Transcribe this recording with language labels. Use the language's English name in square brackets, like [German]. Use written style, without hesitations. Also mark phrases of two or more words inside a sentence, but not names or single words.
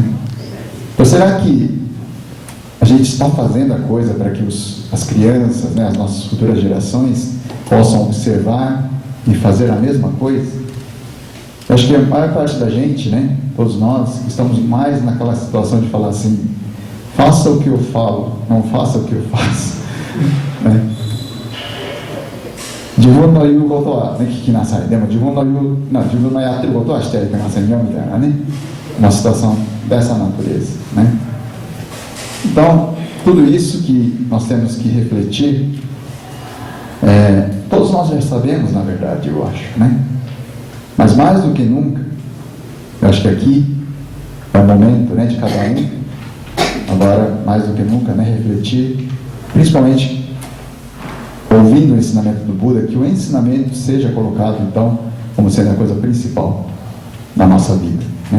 [Portuguese] Então, será que a gente está fazendo a coisa para que as crianças, né, as nossas futuras gerações, possam observar e fazer a mesma coisa? Eu acho que a maior parte da gente, né, todos nós, estamos mais naquela situação de falar assim: faça o que eu falo, não faça o que eu faço, né? [Japanese] 自分の言うことは聞きなさい、でも自分のやってことはしていけませんよ、みたいな, né? [Portuguese] Uma situação dessa natureza, né? Então, tudo isso que nós temos que refletir, todos nós já sabemos, na verdade, eu acho, né? Mas mais do que nunca, eu acho que aqui é o momento, né, de cada um, agora mais do que nunca, né, refletir, principalmente ouvindo o ensinamento do Buda, que o ensinamento seja colocado então como sendo a coisa principal da nossa vida, né?